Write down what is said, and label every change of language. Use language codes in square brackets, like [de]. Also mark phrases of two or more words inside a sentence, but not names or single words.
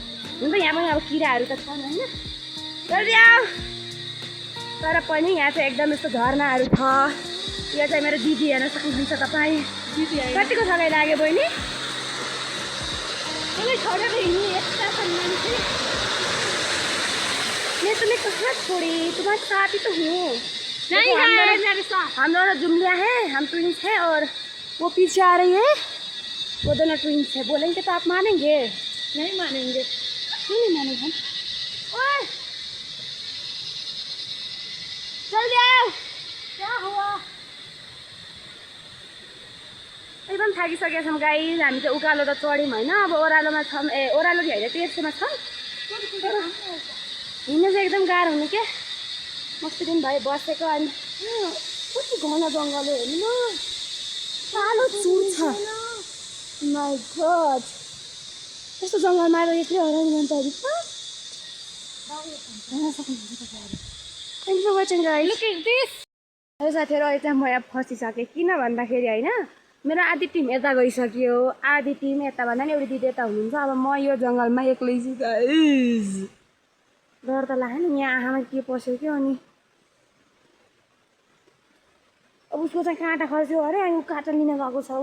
[ne] हुन त यहाँ पनि अब किराहरू त छन् होइन, [hi] जल्दी आऊ। [ne] तर पनि यहाँ चाहिँ एकदम यस्तो झरनाहरू छ। यो चाहिँ मेरो दिदी हेर्न सक्नुहुन्छ तपाईँ। कतिको थकाइ लाग्यो बहिनी? छोडेर हिँड्नु यस्ता छन् मान्छे। [hi] मैं तुम्हें कहाँ छोड़ी, तुम्हारे साथ ही तो हूँ। नहीं है मेरे साथ। हम दोनों जुमलिया हैं, हम ट्विंस हैं और वो पीछे आ रही है, वो दोनों ट्विंस है। बोलेंगे तो आप मानेंगे? नहीं मानेंगे। क्यों नहीं मानेंगे हम? ओए जल्दी आओ। क्या हुआ? [ne] एकदम थाकिसकेका छौँ गाइस। हामी चाहिँ उकालो त चढ्यौँ होइन, अब ओह्रालोमा छौँ। ओह्रालो कि होइन, तेर्सोमा छौँ। हिँड्नु चाहिँ एकदम गाह्रो हुने क्या। मस्त दिन भयो बसेको। अनि कति घना जङ्गल हो हेर्नु न, कालो चुर छ। [en] My God, [ne] यस्तो जङ्गलमा आएर एक्लै हराउनु मन त [en] Thank you for watching guys. Look at this. [ne] हेलो साथीहरू, अहिले चाहिँ म यहाँ फसिसकेँ। किन भन्दाखेरि होइन, मेरो आधी टिम यता गइसक्यो, आधी टिम यता भन्दा नि एउटा दिदी यता हुनुहुन्छ। अब म यो जङ्गलमा एक्लै छु गाइस। डर त लाग्यो नि, यहाँ आँखामा के पस्यो क्या। अनि अब उसको चाहिँ काँटा खस्यो अरे, अनि ऊ काँटा लिन गएको छ।